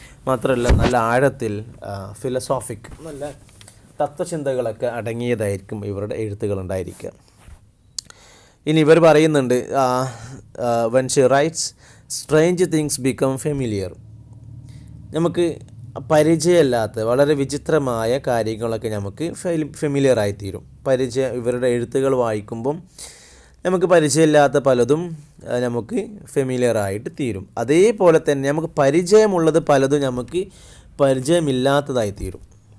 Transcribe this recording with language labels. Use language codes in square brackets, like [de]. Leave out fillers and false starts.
[ml] മാത്രമല്ല, നല്ല ആഴത്തിൽ ഫിലോസോഫിക്, നല്ല തത്വചിന്തകളൊക്കെ അടങ്ങിയതായിരിക്കും ഇവരുടെ എഴുത്തുകളുണ്ടായിരിക്കുക. ഇനി ഇവർ പറയുന്നുണ്ട്, [en] when she writes, strange things become familiar. [ml] നമുക്ക് പരിചയമില്ലാത്ത വളരെ വിചിത്രമായ കാര്യങ്ങളൊക്കെ നമുക്ക് ഫെമിലിയറായിത്തീരും. ഇവരുടെ എഴുത്തുകൾ വായിക്കുമ്പം നമുക്ക് പരിചയമില്ലാത്ത പലതും നമുക്ക് ഫെമിലിയറായിട്ട് തീരും. അതേപോലെ തന്നെ നമുക്ക് പരിചയമുള്ളത് പലതും നമുക്ക് പരിചയമില്ലാത്തതായി തീരും.